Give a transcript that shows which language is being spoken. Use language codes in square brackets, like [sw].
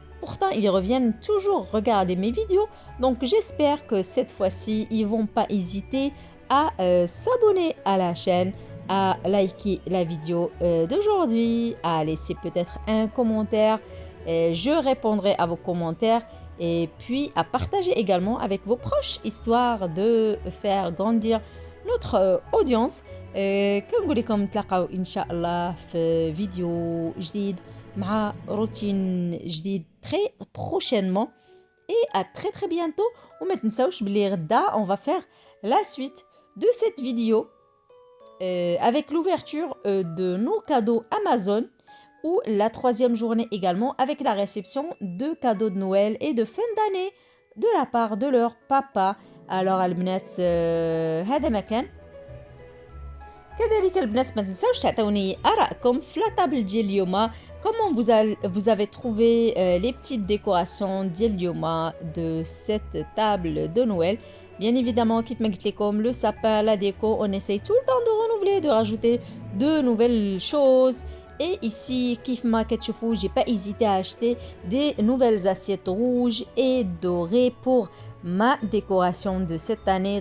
[fr] Pourtant, ils reviennent toujours regarder mes vidéos. Donc, j'espère que cette fois-ci, ils vont pas hésiter à s'abonner à la chaîne, à liker la vidéo d'aujourd'hui, à laisser peut-être un commentaire. Je répondrai à vos commentaires et puis à partager également avec vos proches, histoire de faire grandir notre audience. [ar] كنقول لكم نتلاقاو ان شاء الله في فيديو جديد مع روتين جديد [fr] très prochainement et à très très bientôt. [ar] وما تنساوش بلي غدا [fr] on va faire la suite de cette vidéo avec l'ouverture de nos cadeaux Amazon, ou la 3e journée également avec la réception de cadeaux de Noël et de fin d'année de la part de leur papa. Alors [ar] البنات هذا ما كان. كذلك البنات ما تنساوش تعطيوني آراءكم في لا طابل ديال اليوم. [fr] Comment vous avez trouvé les petites décorations [ar] ديال اليوم [fr] de cette table de Noël. Bien évidemment, [ar] كيف ما قلت لكم, [fr] le sapin, la déco, on essaye tout le temps de renouveler, de rajouter de nouvelles choses. Et ici, [ar] كيف ما كتشوفوا, [fr] j'ai pas hésité à acheter des nouvelles assiettes rouges et dorées pour ma décoration de cette année.